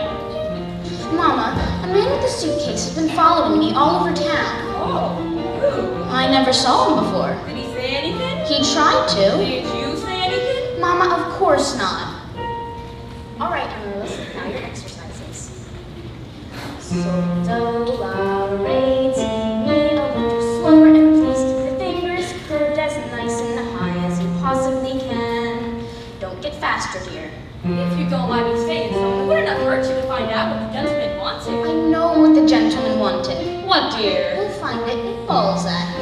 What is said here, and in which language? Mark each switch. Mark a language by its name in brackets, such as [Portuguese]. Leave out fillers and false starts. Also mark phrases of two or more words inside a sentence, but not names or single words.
[English] Mama, a man with a suitcase has been following me all over town. Oh, who? I never saw him before. Did he say anything? He tried to. Did you say anything? Mama, of course not. All right, Amaryllis, now your exercises. Sol, do, la, re, ti, mi, a little slower, and please keep your fingers curved as nice and high as you possibly can. Don't get faster, dear. If you don't mind me saying so, it wouldn't have hurt you to find out what the gentleman wanted. I know what the gentleman wanted. What, dear? We'll find it in Balzac.